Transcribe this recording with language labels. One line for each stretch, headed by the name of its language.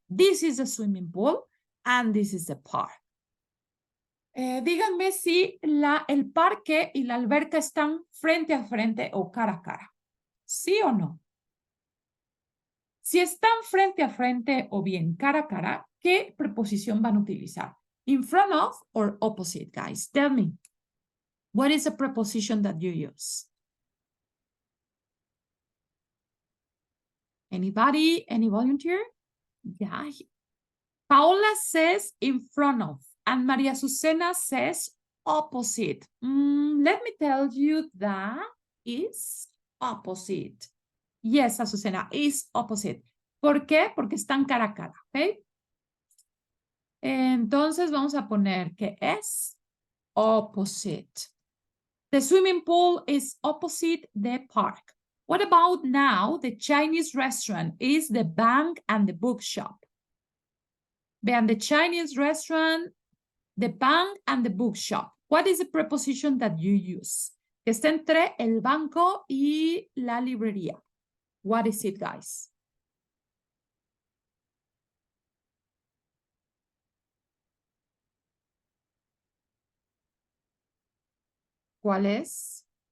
English: This is the swimming pool and this is the park.
Spanish: Díganme si el parque y la alberca están frente a frente o cara a cara. ¿Sí o no? Si están frente a frente o bien cara a cara, ¿qué preposición van a utilizar?
English: In front of or opposite, guys? Tell me. What is the preposition that you use? Anybody? Any volunteer? Yeah. Paola says in front of. And Maria Susana says opposite. Let me tell you that is opposite. Yes, Azucena, is opposite.
Spanish: ¿Por qué? Porque están cara a cara, ¿ok? Entonces vamos a poner que es opposite.
English: The swimming pool is opposite the park. What about now? The Chinese restaurant is the bank and the bookshop. Vean, the Chinese restaurant, the bank and the bookshop. What is the preposition that you use?
Spanish: Que está entre el banco y la librería.
English: What is it, guys?
Spanish: ¿Cuál es?